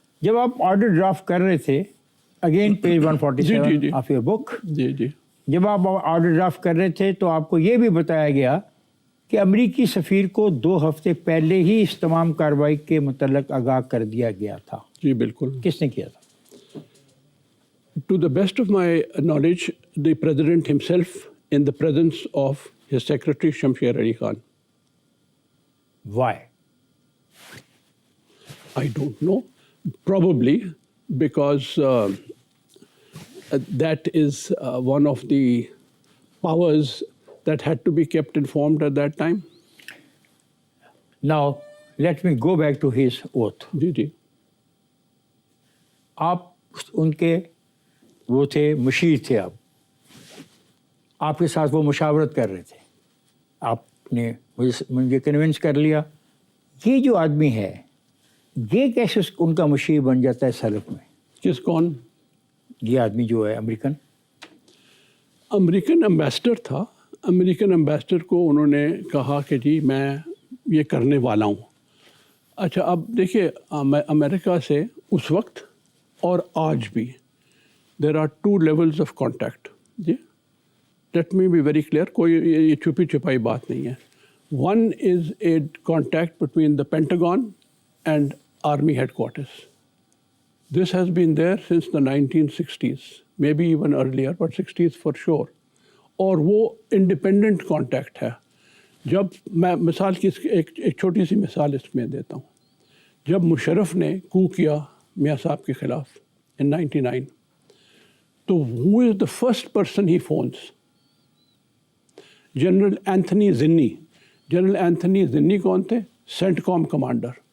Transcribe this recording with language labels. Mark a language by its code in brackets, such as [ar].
[ur] جب آپ order draft کر رہے تھے، [en] again page 147 of your book, [ur] جی جب آپ آرڈر ڈرافٹ کر رہے تھے تو آپ کو یہ بھی بتایا گیا کہ امریکی سفیر کو 2 ہفتے پہلے ہی اس تمام کارروائی کے متعلق آگاہ کر دیا گیا تھا۔ جی بالکل۔ کس نے کیا تھا؟ [en] To the best of my knowledge, the President himself in the presence of his secretary Shamsher Ali Khan. Why? I don't know. Probably because that is one of the powers that had to be kept informed at that time. Now, let me go back to his oath. [ur] جی آپ ان کے وہ تھے، مشیر تھے، آپ کے ساتھ وہ مشاورت کر رہے تھے، آپ نے مجھے کنونس کر لیا یہ جو آدمی ہے یہ کیسے ان کا مشیر بن جاتا ہے سلف میں؟ کس کون؟ یہ آدمی جو ہے امریکن امبیسڈر تھا۔ امریکن امبیسڈر کو انہوں نے کہا کہ جی میں یہ کرنے والا ہوں۔ اچھا اب دیکھیے، امریکہ سے اس وقت اور آج بھی [en] There are 2 levels of contact. جی let me be very clear, [ur] کوئی یہ چھپی چھپائی بات نہیں ہے۔ [en] One is a contact between the Pentagon and Army headquarters. This has been there since the 1960s, maybe even earlier, but 60s for sure. [ur] اور وہ independent contact ہے۔ جب میں مثال کی ایک چھوٹی سی مثال اس میں دیتا ہوں، جب مشرف نے کو کیا میاں صاحب کے خلاف [en] in 99، [ur] تو [en] who is the first person he phones؟ [ur] General Anthony زنی۔ جنرل اینتھنی زنی کون تھے؟ سینٹ کام کمانڈر۔